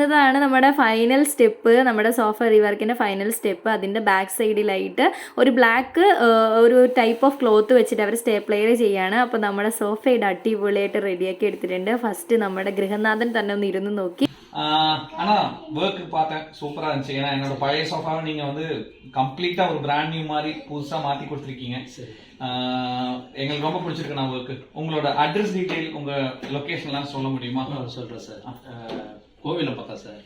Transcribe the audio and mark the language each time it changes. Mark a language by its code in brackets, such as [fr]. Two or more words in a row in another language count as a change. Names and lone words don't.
[ml] ഇതാണ് നമ്മുടെ [en] final step, [ml] നമ്മുടെ [en] sofa rework final step. [ml] അതിൻ്റെ [en] back side [ml] ഒരു ബ്ലാക്ക് ഒരു [en] type of cloth [ml] വെച്ചിട്ട് അവർ സ്റ്റേപ്ലെയർ ചെയ്യാണ്. അപ്പോൾ നമ്മുടെ സോഫയുടെ അടിപൊളിയായിട്ട് റെഡിയാക്കി എടുത്തിട്ടുണ്ട്. ഫസ്റ്റ് നമ്മുടെ ഗൃഹനാഥൻ തന്നെ ഒന്ന് ഇരുന്ന് നോക്കി. [ta] ஆனா ஒர்க் பார்த்தேன், சூப்பரா இருந்துச்சு. ஏன்னா என்னோட பழைய சோஃபாவை நீங்க வந்து கம்ப்ளீட்டா ஒரு [en] brand new [ta] மாதிரி புதுசா மாத்தி கொடுத்துருக்கீங்க. எங்களுக்கு ரொம்ப பிடிச்சிருக்கு நான் ஒர்க். உங்களோட [en] address detail, [ta] உங்க லொகேஷன்லாம் சொல்ல முடியுமா? சொல்றேன் சார். கோவிலம்பாக்கம் சார்.